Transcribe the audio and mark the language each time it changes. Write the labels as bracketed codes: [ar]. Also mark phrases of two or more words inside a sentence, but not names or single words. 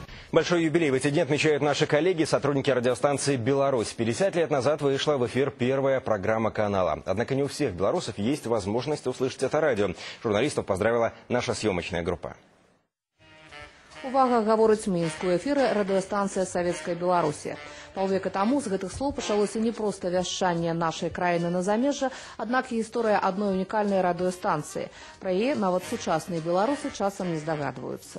[ru] Большой юбилей в эти дни отмечают наши коллеги, сотрудники радиостанции «Беларусь». 50 лет назад вышла в эфир первая программа канала. Однако не у всех белорусов есть возможность услышать это радио. Журналистов поздравила наша съемочная группа. [be] Увага, гаворыць Мінск. У эфіры радыёстанцыя «Савецкая Беларусі». Паўвека таму з гэтых слоў пачалося не проста вяшчанне нашай краіны на замежжа, аднак і гісторыя адной унікальнай радыёстанцыі. Пра яе нават сучасныя беларусы часам не здагадваюцца.